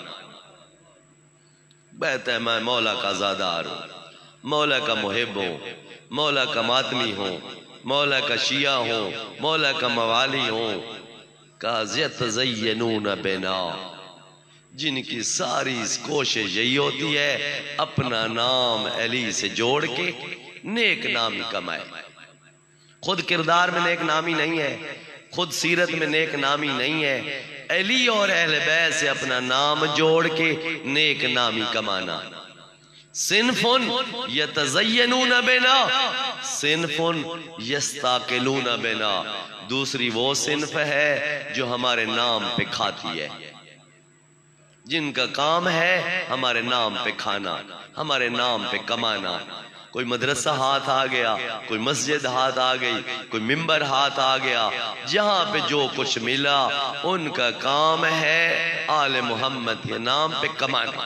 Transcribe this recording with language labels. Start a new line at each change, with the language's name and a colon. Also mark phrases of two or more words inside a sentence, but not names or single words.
Urdu: بہتا ہے میں مولا کا زادار ہوں، مولا کا محب ہوں، مولا کا ماتمی ہوں، مولا کا شیعہ ہوں، مولا کا موالی ہوں، کہا
Arabic: یتزینون بنا،
Urdu: جن کی ساری کوشش یہی ہوتی ہے اپنا نام علی سے جوڑ کے نیک نامی کمائے. خود کردار میں نیک نامی نہیں ہے، خود سیرت میں نیک نامی نہیں ہے، علی اور اہل بیت سے اپنا نام جوڑ کے نیک نامی کمانا.
Arabic: صنفن یتزینون بنا، صنفن یستاقلون بنا،
Urdu: دوسری وہ صنف ہے جو ہمارے نام پہ کھاتی ہے، جن کا کام ہے ہمارے نام پہ کھانا، ہمارے نام پہ کمانا. کوئی مدرسہ ہاتھ آ گیا، کوئی مسجد ہاتھ آ گئی، کوئی ممبر ہاتھ آ گیا، جہاں پہ جو کچھ ملا ان کا کام ہے آل محمد کے نام پہ کمانا.